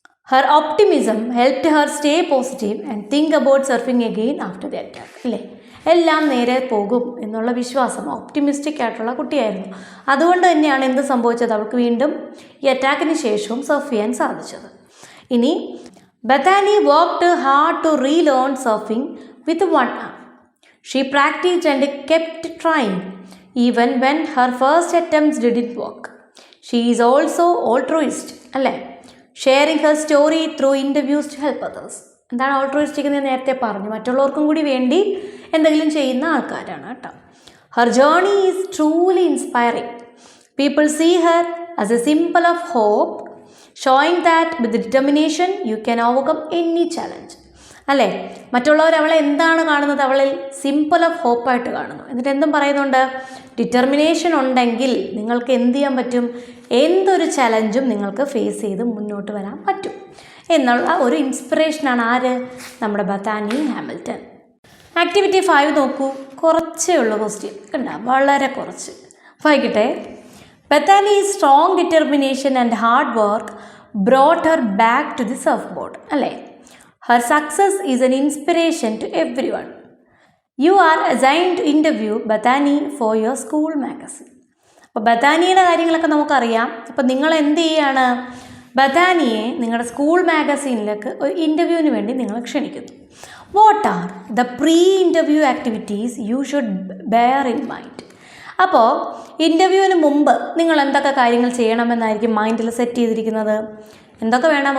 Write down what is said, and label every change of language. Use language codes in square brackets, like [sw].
[en] her optimism helped her stay positive and think about surfing again after the attack [ml] അല്ലേ? എല്ലാം നേരെ പോകും എന്നുള്ള വിശ്വാസം, ഓപ്റ്റിമിസ്റ്റിക് ആയിട്ടുള്ള കുട്ടിയായിരുന്നു. അതുകൊണ്ട് തന്നെയാണ് എന്ത് സംഭവിച്ചത്? അവൾക്ക് വീണ്ടും ഈ അറ്റാക്കിന് ശേഷവും സർഫ് ചെയ്യാൻ സാധിച്ചത്. ഇനി [en] Bethany worked hard to relearn surfing with one arm. She practised and kept trying even when her first attempts didn't work. She is also altruist [ml] അല്ലേ? [en] Sharing her story through interviews to help others. [ml] എന്താണ് ഓൾട്രൂയിസ്റ്റിക് എന്ന് നേരത്തെ പറഞ്ഞു, മറ്റുള്ളവർക്കും കൂടി വേണ്ടി എന്തെങ്കിലും ചെയ്യുന്ന ആൾക്കാരാണ് കേട്ടോ. [en] Her journey is truly inspiring. People see her as a symbol of hope, showing that with determination you can overcome any challenge [ml] അല്ലേ? മറ്റുള്ളവർ അവളെ എന്താണ് കാണുന്നത്? അവളിൽ സിംബൽ ഓഫ് ഹോപ്പായിട്ട് കാണുന്നു. എന്നിട്ട് എന്തും പറയുന്നുണ്ട്? ഡിറ്റർമിനേഷൻ ഉണ്ടെങ്കിൽ നിങ്ങൾക്ക് എന്ത് ചെയ്യാൻ പറ്റും? എന്തൊരു ചലഞ്ചും നിങ്ങൾക്ക് ഫേസ് ചെയ്ത് മുന്നോട്ട് വരാൻ പറ്റും എന്നുള്ള ഒരു ഇൻസ്പിറേഷനാണ് ആര്? നമ്മുടെ ബെഥാനി ഹാമിൽട്ടൺ. ആക്ടിവിറ്റി 5 നോക്കൂ, കുറച്ചേ ഉള്ളൂ ക്വസ്റ്റ്യൻ കണ്ട, വളരെ കുറച്ച്. വായിക്കട്ടെ. [en] Bethany strong determination and hard work brought her back to the surfboard [ml] അല്ലേ? [en] Her success is an inspiration to everyone. You are assigned to interview Bethany for your school magazine. [ml] അപ്പോൾ ബഥാനിയുടെ കാര്യങ്ങളൊക്കെ നമുക്കറിയാം. അപ്പോൾ നിങ്ങൾ എന്ത് ചെയ്യുകയാണ്? ബഥാനിയെ നിങ്ങളുടെ സ്കൂൾ മാഗസീനിലേക്ക് ഒരു ഇൻ്റർവ്യൂവിന് വേണ്ടി നിങ്ങൾ ക്ഷണിക്കുന്നു. [en] What are the pre interview activities you should bear in mind? [ml] അപ്പോൾ ഇൻ്റർവ്യൂവിന് മുമ്പ് നിങ്ങൾ എന്തൊക്കെ കാര്യങ്ങൾ ചെയ്യണമെന്നായിരിക്കും മൈൻഡിൽ സെറ്റ് ചെയ്തിരിക്കുന്നത്? എന്തൊക്കെ വേണം?